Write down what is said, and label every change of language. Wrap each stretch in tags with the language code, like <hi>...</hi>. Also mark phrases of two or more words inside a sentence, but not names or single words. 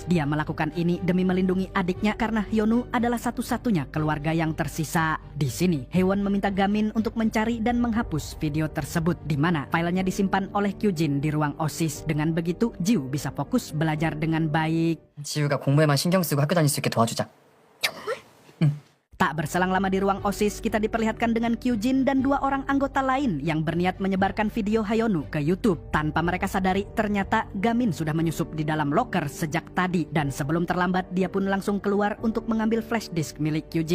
<id>Dia melakukan ini demi melindungi adiknya karena Hyonu adalah satu-satunya keluarga yang tersisa. Di sini, Hewon meminta Gamin untuk mencari dan menghapus video tersebut di mana filenya disimpan oleh Kyujin di ruang OSIS. Dengan begitu, Jiu bisa fokus belajar dengan baik.</id> <ko>지우가 공부에만 신경 쓰고 학교 다닐 수 있게 도와주자.</ko> <id>Tak berselang lama di ruang OSIS, kita diperlihatkan dengan Kyujin dan dua orang anggota lain yang berniat menyebarkan video Hyonu ke YouTube. Tanpa mereka sadari, ternyata Gamin sudah menyusup di dalam loker sejak tadi. Dan sebelum terlambat, dia pun langsung keluar untuk mengambil flash disk milik Kyujin.</id>